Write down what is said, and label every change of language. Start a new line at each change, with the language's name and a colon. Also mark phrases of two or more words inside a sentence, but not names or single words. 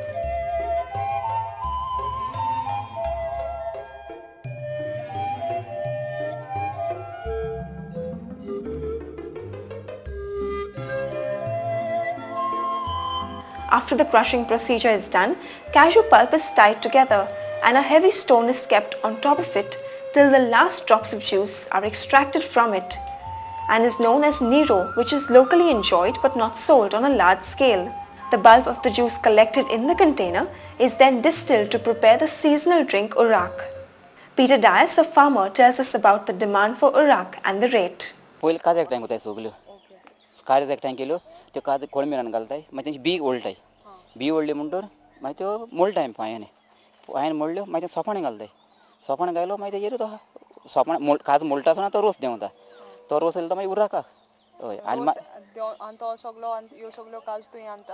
English: After the crushing procedure is done, cashew pulp is tied together and a heavy stone is kept on top of it till the last drops of juice are extracted from it. and is known as Nero, which is locally enjoyed but not sold on a large scale. The bulk of the juice collected in the container is then distilled to prepare the seasonal drink Urak. Peter Dias, a farmer, tells us about the demand for Urak and the rate.
Konkani: पहिले काज एक टाइम होता है सोगलो काज एक टाइम केलो तो काज कोण मिरान घालताय मागीर तेंची बी ओळटाय बी ओळली म्हणटोर मागीर त्यो मोळटाय पांयान मोडल्यो मागीर ते सोपाणें घालताय सोपाणें घायलो मागीर तेजेर तो सोपाणें काज मोळटा आसतना तो रोस देंवता तो रोस येयलो तो मागीर उराकाक हय आनी तो सगळो ह्यो सगळ्यो काज तुवें आमता